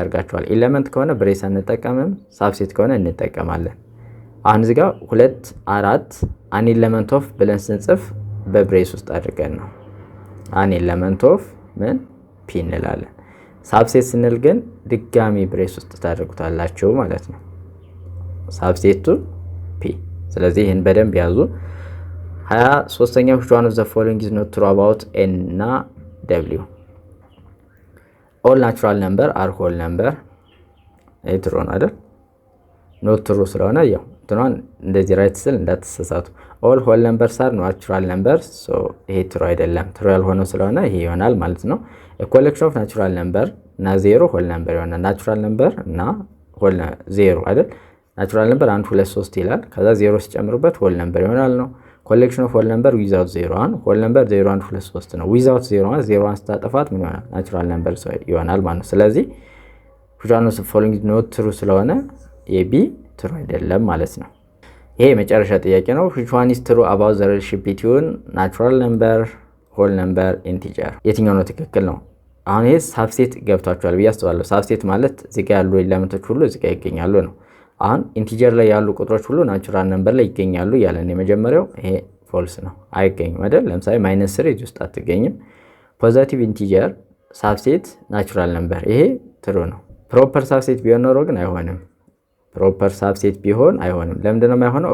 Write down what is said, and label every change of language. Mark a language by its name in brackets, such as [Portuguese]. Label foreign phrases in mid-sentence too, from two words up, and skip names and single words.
[Amharic] አድርጋችኋል። ኤሌመንት ከሆነ ብሬስ አንጠቀምም፣ ሳብሴት ከሆነ እንጠቀማለን። አሁን እዚህ ጋር 2 4 [English] an element of [Amharic] ብለን ስንጽፍ በብሬስ ውስጥ አድርገን ነው [English] an element of [Amharic] ምን ፒ እንላለን። ሳብሴት ስንል ግን ድጋሚ ብሬስ ውስጥ ታደርጉታላችሁ ማለት ነው ሳብሴቱ ፒ። ስለዚህ ይህን በደንብ ያዙ። 23ኛው [English] which one of the following is not true about n [Amharic] እና w? [English] all natural number are whole number [Amharic] ይህ ትሩ ነው አይደል? ኖት ትሩ ስለሆነ ያው እንትኗን እንደዚህ ራይት ስል እንዳትሰሳቱ። [English] all whole numbers are natural numbers so [Amharic] ይሄ ትሩ አይደለም። ትሩ ያልሆነው ስለሆነ ይሄ ይሆናል ማለት ነው። [English] a collection of natural number [Amharic] እና ዜሮ [English] whole number [Amharic] ይሆናል። [English] natural number [Amharic] እና whole ዜሮ አይደል? [English] natural number [Amharic] 1 2 3 ይላል። ከዛ ዜሮ ሲጨምሩበት [English] whole number [Amharic] ይሆናል ነው። [English] collection of whole number without 0 1 whole number [Amharic] 0 1 2 3 ነው። [English] without 0 1 [Amharic] 0 1 ስታጠፋት ምን ይሆናል? [English] natural number [Amharic] ይሆናል ማለት ነው። ስለዚህ [English] which one of the following is not true [Amharic] ስለሆነ የቢ ትሩ አይደለም ማለት ነው። ይሄ የመጨረሻ ጥያቄ ነው። [English] which one is true about the relationship between natural number, whole number, integer? [Amharic] የትኛው ነው ትክክል ነው? አሁን ይሄ ሳብሴት ገብቷችኋል ብዬ አስባለሁ። ሳብሴት ማለት እዚህ ጋር ያሉ ኤሌመንቶች ሁሉ እዚህ ጋር ይገኛሉ ነው። አሁን ኢንቲጀር ላይ ያሉ ቁጥሮች ሁሉ [English] natural number [Amharic] ላይ ይገኛሉ ያለን የመጀመሪያው ይሄ ፎልስ ነው፣ አይገኝም አይደል? ለምሳሌ -3 እዚህ ውስጥ አትገኝም። [English] positive integer subset natural number [Amharic] ይሄ ትሩ ነው። [English] proper subset [Amharic] ቢሆን ኖሮ ግን አይሆንም። [English] proper subset [Amharic] ቢሆን አይሆንም። ለምንድን ነው የማይሆነው?